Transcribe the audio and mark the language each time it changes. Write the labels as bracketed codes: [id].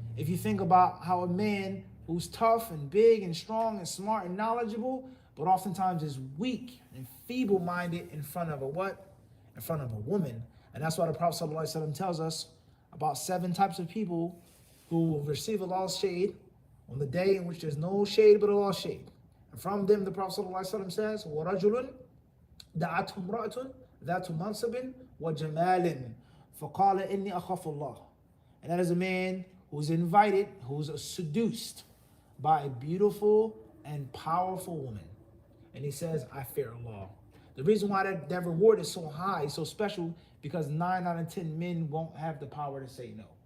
[en] If you think about how a man who's tough and big and strong and smart and knowledgeable, but oftentimes is weak and feeble-minded in front of a what? In front of a woman. And that's why the Prophet ﷺ tells us about 7 types of people who will receive Allah's shade on the day in which there's no shade but Allah's shade. And from them, the Prophet ﷺ says, [ar] وَرَجُلٌ دَعَتْهُ امْرَأَةٌ ذَاتُ مَنْصَبٍ وَجَمَالٍ فَقَالَ إِنِّي أَخَافُ اللَّهِ. [en] And that is a man who's invited, who's seduced by a beautiful and powerful woman. And he says, I fear Allah. The reason why that reward is so high, so special, because 9 out of 10 men won't have the power to say no.